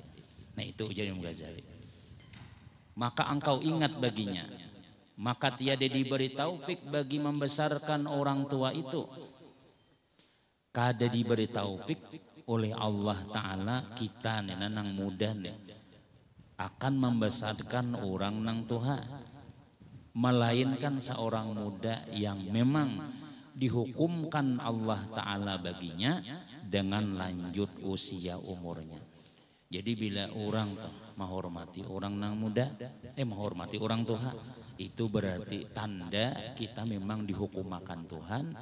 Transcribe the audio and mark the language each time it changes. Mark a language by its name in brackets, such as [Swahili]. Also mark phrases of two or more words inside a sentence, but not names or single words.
[Indonesian] Nah itu ujar Imam Ghazali. Maka engkau ingat baginya, maka tiada diberi taufik bagi membesarkan orang tua itu. [Banjar] Kada diberi taufik oleh Allah Ta'ala kita nih nang muda nih akan membesarkan orang nang Tuhan, melainkan seorang muda yang memang dihukumkan Allah Ta'ala baginya dengan lanjut usia umurnya. Jadi bila orang tuh menghormati orang nang muda, menghormati orang Tuhan, itu berarti tanda kita memang dihukumakan Tuhan.